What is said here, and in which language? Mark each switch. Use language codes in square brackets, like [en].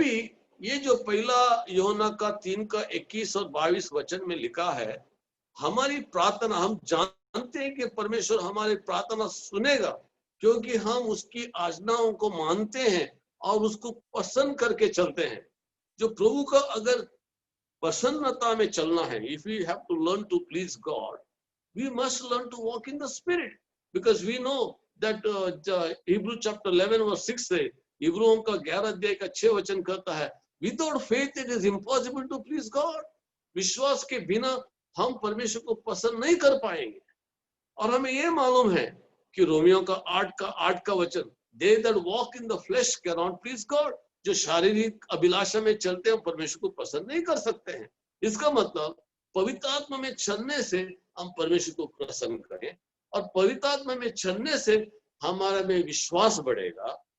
[hi] अभी ये जो पहला यूहन्ना का 3 का 21 और 22 वचन में लिखा है, हमारी प्रार्थना, हम जानते हैं कि परमेश्वर हमारी प्रार्थना सुनेगा क्योंकि हम उसकी आज्ञाओं को मानते हैं और उसको पसंद करके चलते हैं। जो प्रभु का अगर प्रसन्नता में चलना है, [en] if we have to learn to please God, we must learn to walk in the Spirit, because we know that Hebrew chapter 11 verse 6 [hi] से, इब्रियों का 11 अध्याय का 6 वचन कहता है, [en] without faith it is impossible to please God. [hi] विश्वास के बिना हम परमेश्वर को पसंद नहीं कर पाएंगे। और हमें ये मालूम है कि रोमियो का 8 का वचन, [en] they that walk in the flesh cannot please God, [hi] जो शारीरिक अभिलाषा में चलते हैं परमेश्वर को पसंद नहीं कर सकते हैं। इसका मतलब पवित्र आत्मा में चलने से हम परमेश्वर को प्रसन्न करें, और पवित्र आत्मा में चलने से हमारे में विश्वास बढ़ेगा।